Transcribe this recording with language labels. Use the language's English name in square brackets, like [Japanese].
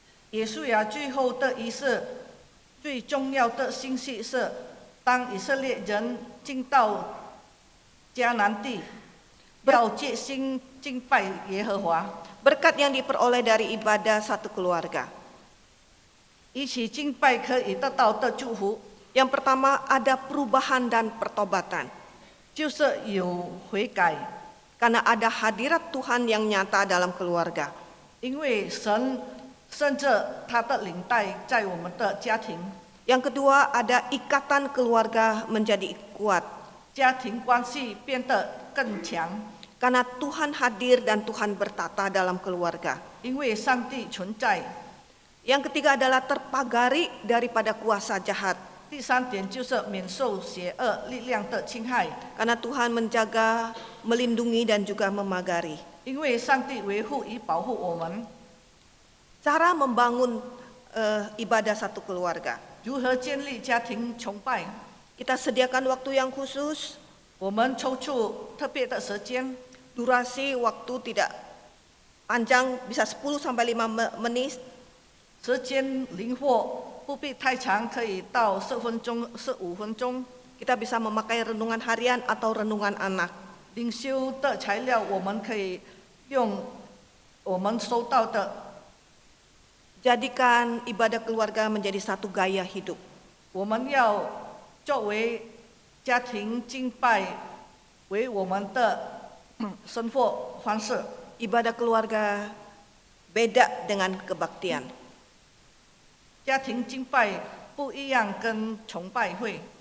[Chinese] 耶稣亚最后的仪式，最重要的信息是，当以色列人进到迦南地，要决心敬拜耶和华， [Indonesian] Berkat yang diperoleh dari ibadah satu keluarga. [Chinese] 一起敬拜可以得到的祝福， [Indonesian] Yang pertama, ada perubahan dan pertobatan. [Chinese] 就是有悔改， [Indonesian] Karena ada hadirat Tuhan yang nyata dalam keluarga. [Chinese] 因为神甚至他的领带在我们的家庭， [Indonesian] Yang kedua, ada ikatan keluarga menjadi kuat. [Chinese] 家庭关系变得更强， [Indonesian] Karena Tuhan hadir dan Tuhan bertata dalam keluarga. [Chinese] 因为上帝存在。 [Indonesian] Yang ketiga adalah terpagari daripada kuasa jahat. [Chinese] 第三点就是免受邪恶力量的侵害， [Indonesian] Karena Tuhan menjaga, melindungi dan juga memagari. [Chinese] 因为上帝维护与保护我们。 [Indonesian] Cara membangun ibadah satu keluarga. [Chinese] 如何建立家庭崇拜？ [Indonesian] Kita sediakan waktu yang khusus, [Chinese] 我们抽出特别的时间， [Indonesian] durasi waktu tidak panjang, bisa 10 sampai 5 menit. [Chinese] 时间灵活，不必太长，可以到10分钟、15分钟。 [Indonesian] Kita bisa memakai renungan harian atau renungan anak. [Chinese] 灵修的材料，我们可以用我们收到的， [Indonesian] Jadikan ibadah keluarga menjadi satu gaya hidup. [Chinese] 我们要作为家庭敬拜为我们的生活方式。 [Indonesian] Ibadah keluarga beda dengan kebaktian. [Chinese] 家庭敬拜不一样，跟崇拜会。